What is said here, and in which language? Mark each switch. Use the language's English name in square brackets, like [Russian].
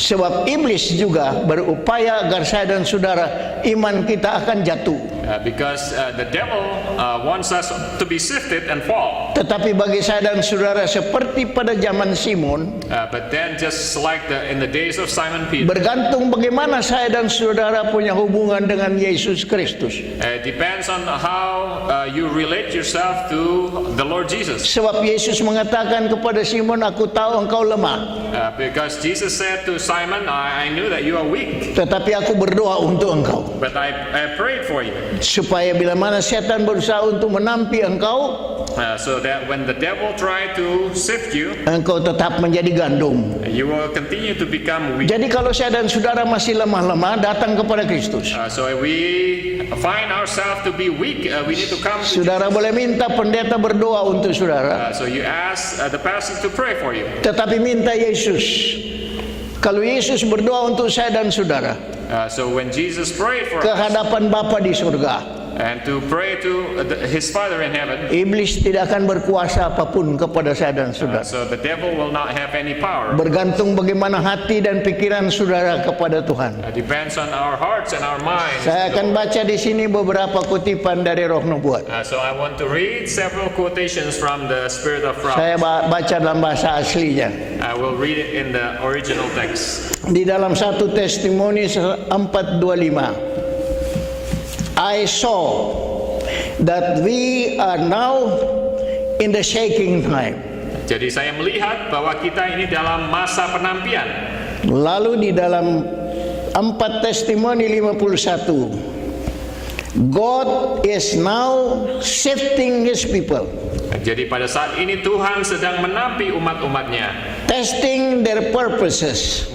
[Indonesian] Sebab iblis juga berupaya agar saya dan saudara iman kita akan jatuh. [English] Because the devil wants us to be sifted and fall. [Indonesian] Tetapi bagi saya dan saudara, seperti pada zaman Simon, [English] But then just like in the days of Simon Peter, [Indonesian] bergantung bagaimana saya dan saudara punya hubungan dengan Yesus Kristus. [English] it depends on how you relate yourself to the Lord Jesus. [Indonesian] Sebab Yesus mengatakan kepada Simon, aku tahu engkau lemah, [English] Because Jesus said to Simon, I knew that you are weak, [Indonesian] tetapi aku berdoa untuk engkau. [English] but I prayed for you. [Indonesian] Supaya bila mana setan berusaha untuk menampi engkau, [English] So that when the devil tried to sift you, [Indonesian] engkau tetap menjadi gandum. [English] you will continue to become weak. [Indonesian] Jadi kalau saya dan saudara masih lemah-lemah, datang kepada Kristus. [English] So if we find ourselves to be weak, we need to come to [Indonesian] Saudara boleh minta pendeta berdoa untuk saudara, [English] So you ask the pastor to pray for you. [Indonesian] tetapi minta Yesus. Kalau Yesus berdoa untuk saya dan saudara [English] So when Jesus prayed for [Indonesian] ke [English] us [Indonesian] hadapan Bapa di surga, [English] and to pray to his Father in heaven, [Indonesian] iblis tidak akan berkuasa apapun kepada saya dan saudara. [English] so the devil will not have any power. [Indonesian] Bergantung bagaimana hati dan pikiran saudara kepada Tuhan. [English] Depends on our hearts and our minds. [Indonesian] Saya akan baca di sini beberapa kutipan dari Roh Nubuat. [English] So I want to read several quotations from the Spirit of [Indonesian] Saya [English] Prophet. [Indonesian] baca dalam bahasa aslinya. [English] I will read it in the original text. [Indonesian] Di dalam 1 Testimoni 4:25. [English] I saw that we are now in the shaking time. [Indonesian] Jadi saya melihat bahwa kita ini dalam masa penampian. Lalu di dalam 4 Testimoni 51, [English] God is now sifting his people, [Indonesian] Jadi pada saat ini Tuhan sedang menampi umat-umatnya, [English] testing their purposes